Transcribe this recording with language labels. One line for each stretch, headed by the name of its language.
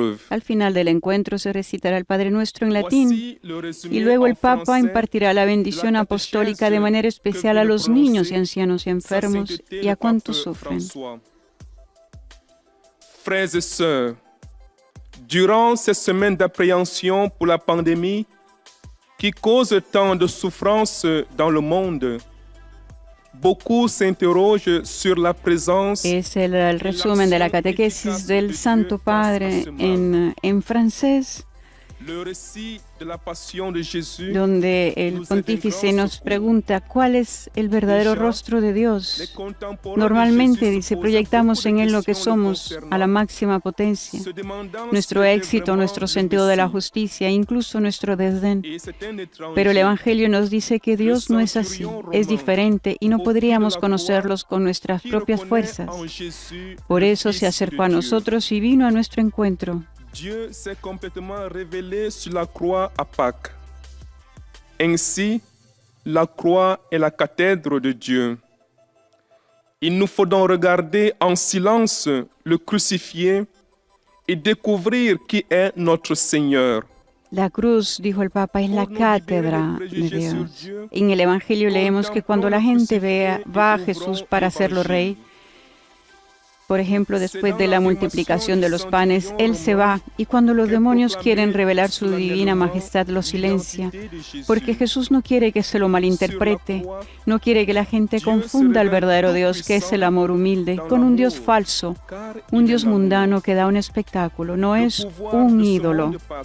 Spanish: Al final del encuentro se recitará el Padre Nuestro en latín y luego el Papa impartirá la bendición apostólica de manera especial a los niños y ancianos y enfermos y a cuantos sufren.
French: Frères et sœurs, durant ces semaines d'appréhension pour la pandémie qui cause tant de souffrance dans le monde, beaucoup s'interrogent sur la présence.
Spanish: Es el resumen de la catequesis del Santo Padre en francés, donde el pontífice nos pregunta cuál es el verdadero rostro de Dios. Normalmente, dice, proyectamos en Él lo que somos a la máxima potencia, nuestro éxito, nuestro sentido de la justicia, incluso nuestro desdén. Pero el Evangelio nos dice que Dios no es así, es diferente y no podríamos conocerlos con nuestras propias fuerzas. Por eso se acercó a nosotros y vino a nuestro encuentro.
French: Dieu s'est complètement révélé sur la croix à Pâques. Ainsi, la croix est la cathèdre de Dieu. Il nous faut donc regarder en silence le crucifié et découvrir qui est notre Seigneur.
Spanish: La cruz, dijo el Papa, es la cátedra de Dios. En el Evangelio leemos que cuando la gente va a Jesús para hacerlo rey, por ejemplo, después de la multiplicación de los panes, Él se va y cuando los demonios quieren revelar su divina majestad, lo silencia, porque Jesús no quiere que se lo malinterprete, no quiere que la gente confunda al verdadero Dios, que es el amor humilde, con un Dios falso, un Dios mundano que da un espectáculo, no es un ídolo.